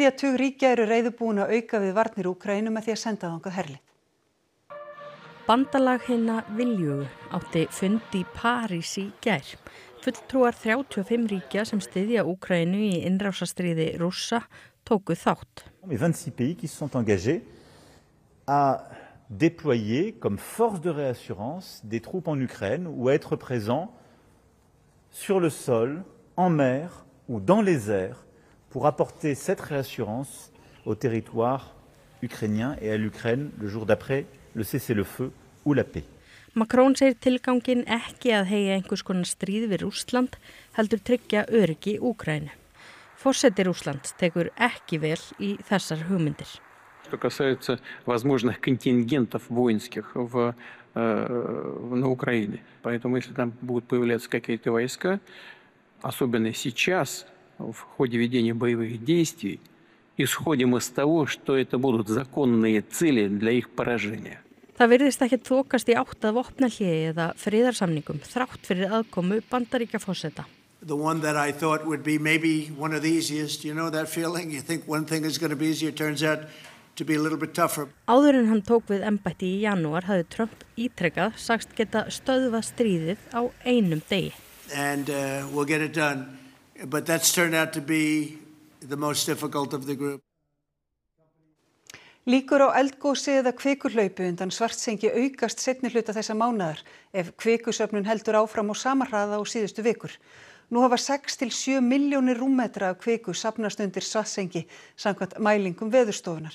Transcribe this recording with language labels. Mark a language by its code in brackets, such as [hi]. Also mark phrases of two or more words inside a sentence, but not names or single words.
[is] tug ríkja eru reiðubúin að auka við varnir Úkraínu með því að senda þangað herlið. Bandalag hinna viljugu átti fund í París í gær. Fulltrúar 35 ríkja sem styðja Úkraínu í innrásarstríði Rússa tóku þátt. [fr] 26 pays qui se sont engagés à déployer comme force de réassurance des troupes en Ukraine ou à être présents sur le sol, en mer ou dans les airs pour apporter cette réassurance au territoire ukrainien et à l'Ukraine le jour d'après le cessez-le-feu ou la paix. [is] Macron segir tilgangin ekki að heyja einhvers konar stríð við Rússland, heldur tryggja öryggi Úkraínu. Forseti Rússlands tekur ekki vel í þessar hugmyndir. [ru] Что касается возможных контингентов воинских на Украине. Поэтому если там будут появляться какие-то войска, особенно сейчас, в ходе ведения боевых действий, исходим из того, что это будут законные цели для их поражения. [is] Það virðist ekki þokast í átt að vopnahléi eða friðarsamningum þrátt fyrir aðkomu Bandaríkjaforseta. [en] The one that I thought would be maybe one of the easiest, you know that feeling? You think one thing is going to be easier, turns out to be a little bit tougher. [is] Áður en hann tók við embætti í janúar hafði Trump ítrekað sagst geta stöðvað stríðið á einum degi. [en] And we'll get it done. But that's turned out to be the most difficult of the group. [is] Líkur á eldgosi eða kvikuhlaupi undan Svartsengi aukast seinni hluta þessa mánaðar ef kvikusöfnun heldur áfram á sama hraða og síðustu vikur. Nú hafa 6 til 7 milljónir rúmmetra af kviku safnast undir Svartsengi samkvæmt mælingum Veðurstofunnar.